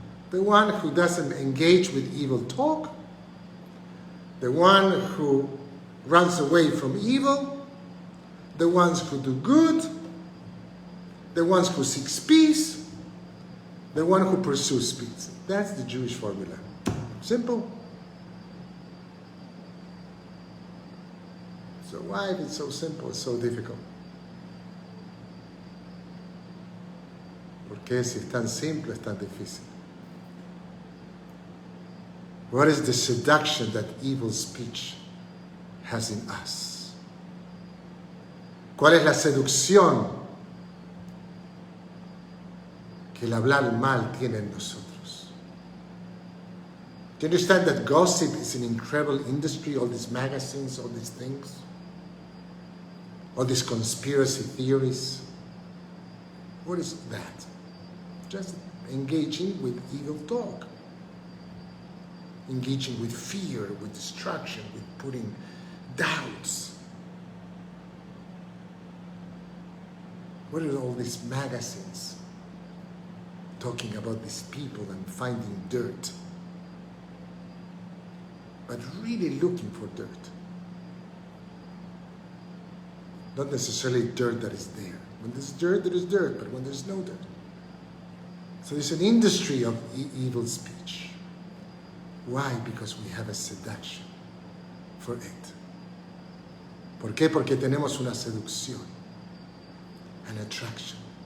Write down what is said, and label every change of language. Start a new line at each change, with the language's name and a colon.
English: The one who doesn't engage with evil talk, the one who runs away from evil, the ones who do good, the ones who seek peace, the one who pursues peace. That's the Jewish formula. Simple. So why, if it's so simple, it's so difficult?
Spanish: ¿Por qué si es tan simple es tan difícil?
English: What is the seduction that evil speech has in us?
Spanish: ¿Cuál es la seducción que el hablar mal tiene en nosotros?
English: Do you understand that gossip is an incredible industry, all these magazines, all these things? All these conspiracy theories? What is that? Just engaging with evil talk. Engaging with fear, with destruction, with putting doubts What are all these magazines talking about these people and finding dirt? But really looking for dirt. Not necessarily dirt that is there. When there's dirt, there is dirt, but when there's no dirt. So there's an industry of evil speech. Why? Because we have a seduction for it.
Spanish: ¿Por qué? Porque tenemos una seducción,
English: an attraction.